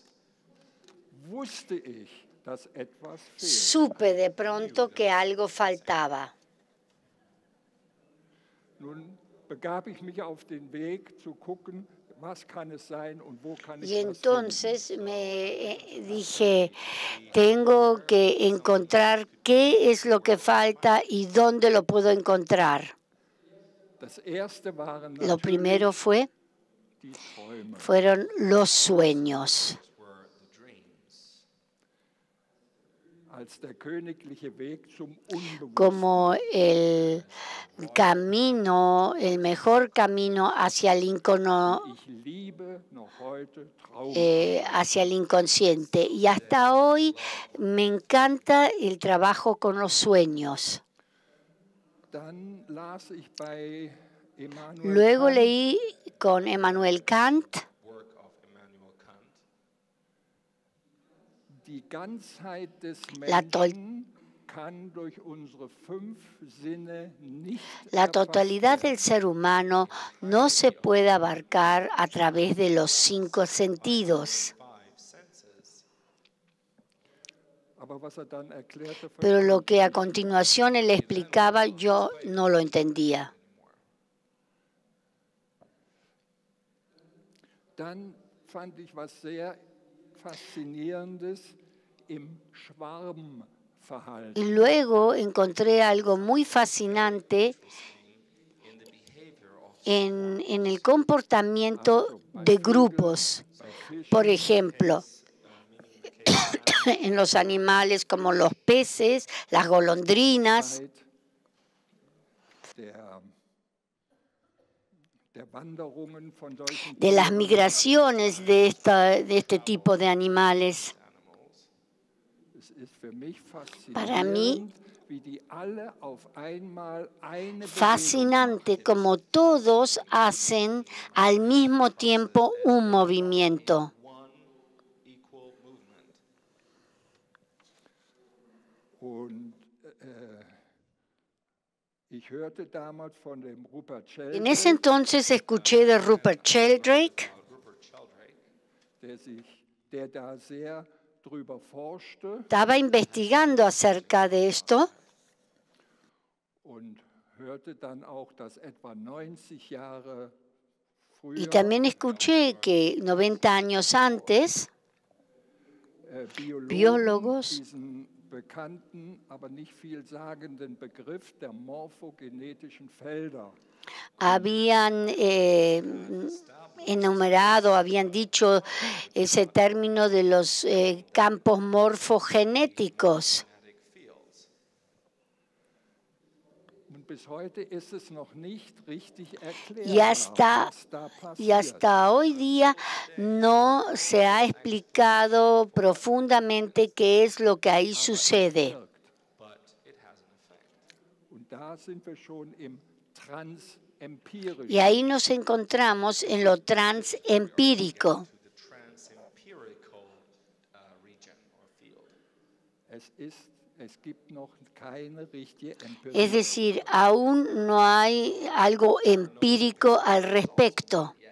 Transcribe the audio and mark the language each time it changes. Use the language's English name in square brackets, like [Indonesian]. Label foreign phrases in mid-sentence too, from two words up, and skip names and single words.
[German] wusste ich, dass etwas fehlt. [Spanish] supe de pronto que algo faltaba. [German] Nun begab ich mich auf den Weg zu gucken, was kann es sein und wo kann ich [Spanish] Y [German] was finden. [Spanish] entonces me dije, tengo que encontrar qué es lo que falta y dónde lo puedo encontrar. [German] Das erste waren [Spanish] Lo primero [German] natürlich die Träume. [Spanish] fueron los sueños. [English] were the dreams. [German] Als der königliche Weg zum Unbewussten. [Spanish] Como el camino, el mejor camino hacia el [German] Ich liebe noch heute [Spanish] hacia el inconsciente. Y hasta hoy me encanta el trabajo con los sueños. [German] Dann las ich bei Immanuel [Spanish] Luego [German] Kant, [Spanish] leí con Emmanuel Kant [English] Work of Immanuel Kant. [German] die Ganzheit des [Spanish] La [German] Menschen kann durch unsere 5 Sinne nicht [Spanish] la [German] erfasst [Spanish] totalidad [German] werden. [Spanish] del ser humano no se puede abarcar a través de los 5 sentidos. [English] Five senses. [German] Aber was dann erklärte, [Spanish] Pero lo [German] verstand [Spanish] que a [German] ich nicht. [Spanish] continuación él explicaba, yo no lo entendía. [German] Dann fand ich was sehr Faszinierendes im Schwarmverhalten. [Spanish] Y luego encontré algo muy fascinante en el comportamiento de grupos. [German] Bei Fischen, [Spanish] Por ejemplo, en los animales como los peces, las golondrinas, [German] der Wanderungen von solchen [Spanish] de las [German] Tieren. [Spanish] migraciones de este tipo de animales. [German] Es ist für mich [Spanish] Para mí, [German] faszinierend, wie die alle auf einmal eine Bewegung [Spanish] fascinante como todos hacen al mismo tiempo un movimiento. [English] One equal movement. [German] Und ich hörte damals von dem Rupert [Spanish] En ese [German] Sheldrake, [Spanish] entonces escuché de Rupert Sheldrake, Rupert Sheldrake, [German] der da sehr drüber forschte [Spanish] estaba investigando acerca de esto [German] und hörte dann auch, dass etwa 90 Jahre [Spanish] y [German] früher [Spanish] también escuché que 90 años antes Biólogos [German] diesen bekannten, aber nicht vielsagenden Begriff der morphogenetischen Felder [Spanish] habían enumerado, habían dicho ese término de los campos morfogenéticos. [English] magnetic fields. [German] und bis heute ist es noch nicht richtig erklärt, [Spanish] Y hasta hoy día no se ha explicado profundamente qué es lo que ahí sucede. [English] But it has an effect. [German] Und da sind wir schon im Transempirischen. [Spanish] Y ahí nos encontramos en lo transempírico. [English] To the transempirical region or field. [German] Es gibt noch keine richtige Empirie. [Spanish] Es decir, aún no hay algo empírico al respecto.